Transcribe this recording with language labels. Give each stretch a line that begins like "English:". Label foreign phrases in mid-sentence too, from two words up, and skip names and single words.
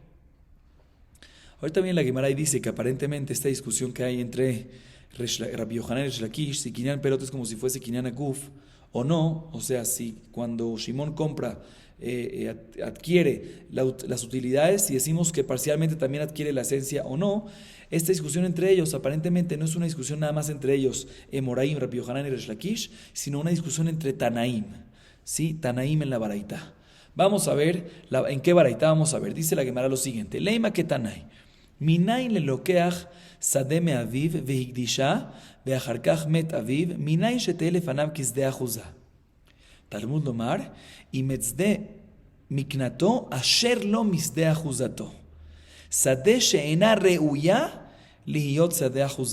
Spanish: Ahorita bien la Gemara dice que aparentemente esta discusión que hay entre Rabbi Yohanan y Resh Lakish, si
Hebrew: קניין פירות
Spanish: es como si fuese
Hebrew: קניין הגוף
Spanish: o no, o sea, si cuando Shimon compra, adquiere las utilidades, si decimos que parcialmente también adquiere la esencia o no, esta discusión entre ellos aparentemente no es una discusión nada más entre ellos, Moraim, Rabbi Yohanan y Resh Lakish, sino una discusión entre Tanaim, ¿sí? Tanaim en la Baraita. Vamos a ver, ¿en qué Baraita vamos a ver? Dice la Gemara lo siguiente,
Hebrew: לימא כתנאי מניין ללוקח שדה מאביו והקדישה, ואחר כך מת אביו, מניין שתהיה לפניו כשדה אחוזה. תלמוד לומר, אם את שדה מקנתו, אשר לא משדה אחוזתו. שדה שאינה ראויה להיות שדה אחוזה.